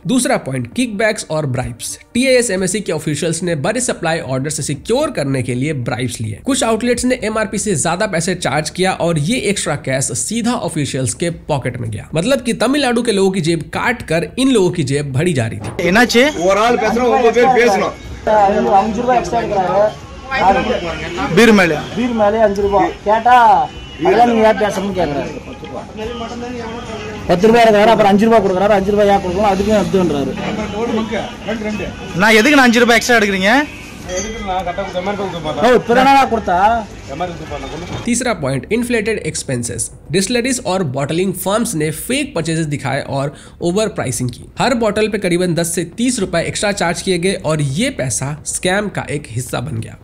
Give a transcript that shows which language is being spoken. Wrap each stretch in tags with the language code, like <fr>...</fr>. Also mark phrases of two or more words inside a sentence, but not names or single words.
<hi>दूसरा पॉइंट, किकबैक्स और ब्राइब्स। TASMSC के ऑफिशियल्स ने बड़े</hi> <en>supply order</en> <hi>से सिक्योर करने के लिए ब्राइब्स लिए। कुछ आउटलेट्स ने MRP से ज्यादा पैसे चार्ज किया और ये</hi> <en>extra cash</en> <hi>सीधा ऑफिशियल्स के पॉकेट में गया। मतलब कि तमिलनाडु के लोगों की जेब काट कर इन लोगों की जेब भरी जा रही थी।</hi> <ta>ஒரு ஆள் பேசுறோம், உங்க பேர் பேசணும். 5 ரூபாய் எக்ஸ்ட்ரா எடுக்கறாரு. பீர் மேலே 5 ரூபாய் கேட்டா அதெல்லாம் நீங்க யார் பேசணும்னு கேக்குறாரு. 10 ரூபாய் எடுக்கறாரு, அப்புறம் 5 ரூபாய் கொடுக்கறாரு. 5 ரூபாய் யா கொடுக்கணும், அதுக்கு அப்துன்றாரு. நான் எதுக்கு 5 ரூபாய் எக்ஸ்ட்ரா எடுக்கறீங்க?</ta> <hi>तीसरा पॉइंट,</hi> <en>inflated expenses.</en> <hi>डिस्टिलरीज और</hi> <en>bottling firms</en> <hi>ने</hi> <en>fake purchases</en> <hi>दिखाए और</hi> <en>over pricing</en> <hi>की। हर बॉटल पे करीबन 10 से 30 रुपए</hi> <en>extra charge</en> <hi>किए गए और ये पैसा स्कैम का एक हिस्सा बन गया।</hi>